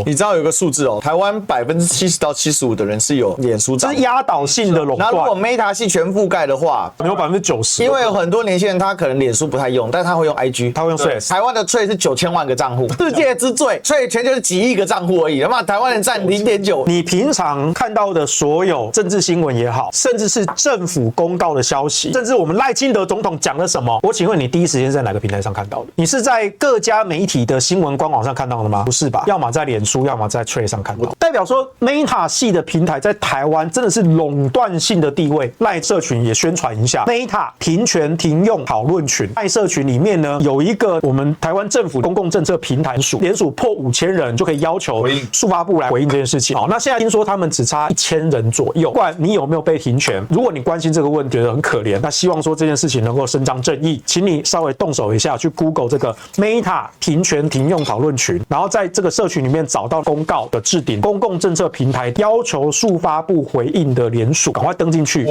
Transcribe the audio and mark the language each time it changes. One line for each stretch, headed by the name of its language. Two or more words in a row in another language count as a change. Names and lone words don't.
Chinese: 你知道有個數字哦，台灣70%到75%的人是有臉書賬，這是壓倒性的壟斷。那如果 Meta 系全覆蓋的話，有90%。因為有很多年輕人他可能臉書不太用，但他會用 IG，他會用 Threads。台灣的 Threads 是9000萬個賬戶，世界之最，Threads 全球是幾億個賬戶而已，那麼台灣人占0.9。你平常看到的所有政治新聞也好，甚至是政府公告的消息，甚至我们賴清德總統講了什麼，我請問你第一時間在哪個平台上看到的？你是在各家媒體的新聞官網上看到的嗎？不是吧？要麼在臉書，要麼在 Threads 上看到。代表說 Meta 系的平台在台灣真的是壟斷性的地位。賴社群也宣傳一下 ，Meta 停權停用討論群。賴社群裡面呢有一個我們台灣政府公共政策平台署，連署破5000人就可以要求數發部來回應這件事情。好，那現在聽說他們只差1000人左右。不管你有沒有被停權，如果你關心這這個問覺得很可憐，那希望說這件事情能夠伸張正義，請你稍微動手一下，去 Google 這個 Meta 平權停用討論群，然後在這個社群裡面找到公告的置頂公共政策平台要求速發布回應的聯署，趕快登進去。